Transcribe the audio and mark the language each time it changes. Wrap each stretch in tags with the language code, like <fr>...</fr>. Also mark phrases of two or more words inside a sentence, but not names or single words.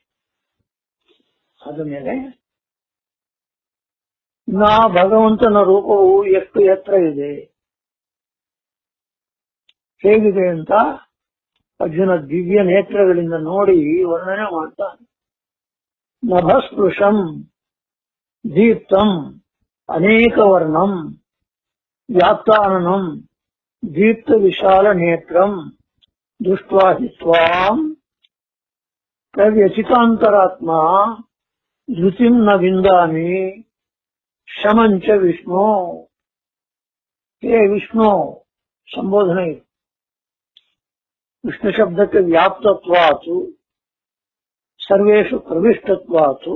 <kn>ಅದ ಮೇಲೆ ನಾ ಭಗವಂತನ ರೂಪವು ಎಷ್ಟು ಎತ್ತರ ಇದೆ, ಹೇಗಿದೆ ಅಂತ ಅರ್ಜುನ ದಿವ್ಯ ನೇತ್ರಗಳಿಂದ ನೋಡಿ ವರ್ಣನೆ ಮಾಡ್ತಾನೆ.</kn> <sa>ನಭಸ್ಪೃಶಂ ದೀಪ್ತಂ ಅನೇಕ ವರ್ಣಂ ವ್ಯಾಪ್ತಾನನಂ ದೀಪ್ತ ವಿಶಾಲ ನೇತ್ರಂ ದೃಷ್ಟ್ವಾ ಹಿ ತ್ವಾಂ ಪ್ರವ್ಯಥಿತಾಂತರಾತ್ಮ ಧೃತಿಂ ನ ವಿಂದಾಮಿ ಶಮಂಚ ವಿಷ್ಣು.</sa> <kn>ಹೇ ವಿಷ್ಣು ಸಂಬೋಧನೆ. ವಿಷ್ಣು ಶಬ್ದಕ್ಕೆ</kn> <sa>ವ್ಯಾಪ್ತತ್ವಾತು ಸರ್ವೇಷು ಪ್ರವಿಷ್ಟತ್ವಾತು.</sa>